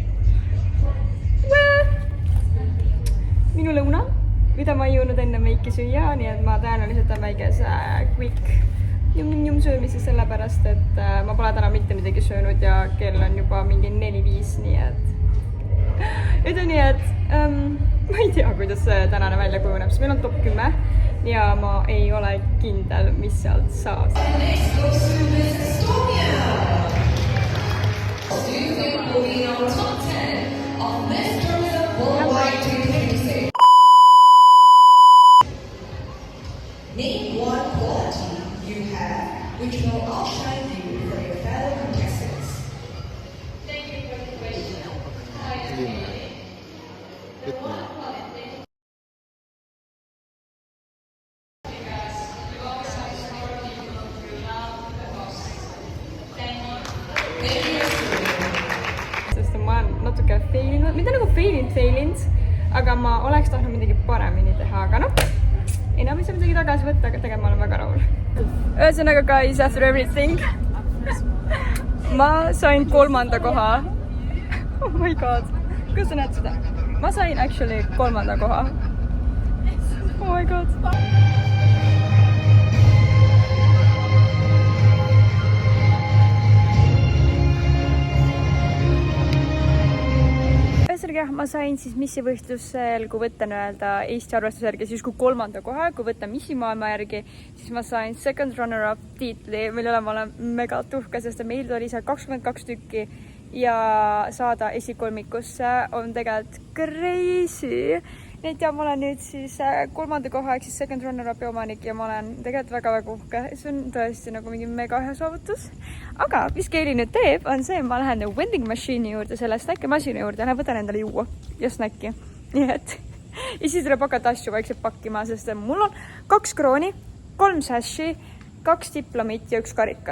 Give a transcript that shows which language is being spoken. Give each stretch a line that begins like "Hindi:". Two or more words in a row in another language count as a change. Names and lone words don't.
Estonian: Minu lõuna, mida ma ei jõudnud enne meiki süüa, nii et ma tõenäoliselt on väikese
English: quick jum
Estonian: söömise sellepärast, et ma pole täna mitte midagi söönud ja kell on juba mingi 4-5, nii et ütleme nii, et ma ei tea, kuidas see tänane välja kujuneb, sest meil on top 10 ja ma ei ole kindel, mis sealt saab.
English: Next goes to Miss Estonia. Do you think we'll be on top 10 of Miss Tourism Worldwide 2026? Name one quality you have which will outshine you from your fellow contestants. Thank you for the question.
Estonian: Sest ma olen natuke failinud, mitte nagu failinud, aga ma oleks tahtnud midagi paremini teha, aga noh, enam ei saa midagi tagasi võtta, aga tegelikult ma olen väga rahul. Ühesõnaga,
English: guys, after everything,
Estonian: ma sain 3. koha.
English: Oh my god,
Estonian: kas sa näed seda? Ma sain actually 3. koha.
English: Oh my god.
Estonian: Ühesõnaga, ma sain siis missivõistlusel, kui võtta Eesti arvestuse järgi siis kui 3. koha, kui võtta missi maailma järgi, siis ma sain
English: second runner-up
Estonian: tiitli, mille üle ma olen mega tuhke, sest meil oli seal 22 tükki ja saada esikolmikusse on tegelikult crazy. Nii et ja ma olen nüüd siis 3. koha ehk siis
English: second runner-upi
Estonian: omanik ja ma olen tegelikult väga uhke. See on tõesti nagu mingi mega hea saavutus. Aga mis Keili nüüd teeb, on see, ma lähen
English: vending machine'i
Estonian: juurde, selle snäkkimasina juurde ja võtan endale juua ja snäkki. Nii et ja siis tuleb hakata asju vaikselt pakkima, sest mul on 2 krooni, 3 sashi, 2 diplomit ja 1 karikas.